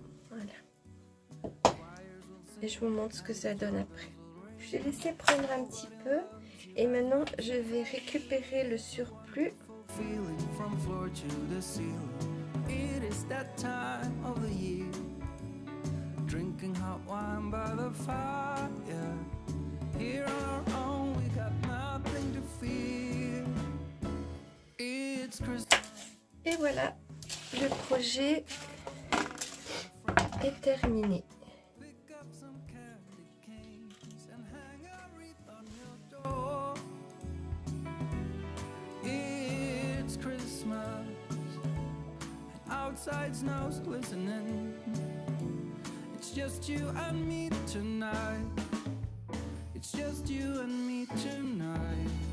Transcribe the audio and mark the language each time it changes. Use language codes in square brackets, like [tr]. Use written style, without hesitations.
[fr] Voilà. Et je vous montre ce que ça donne après. Je vais laisser prendre un petit peu et maintenant je vais récupérer le surplus. [en] Feeling from floor to the ceiling. It is that time of the year. Drinking hot wine by the fire. Here on our own, we got nothing to fear. It's Christmas. [fr] Et voilà, le projet est terminé. [en] Pick up some candy canes and hang a wreath on your door. It's Christmas and outside snow's glistening. It's just you and me tonight. It's just you and me tonight.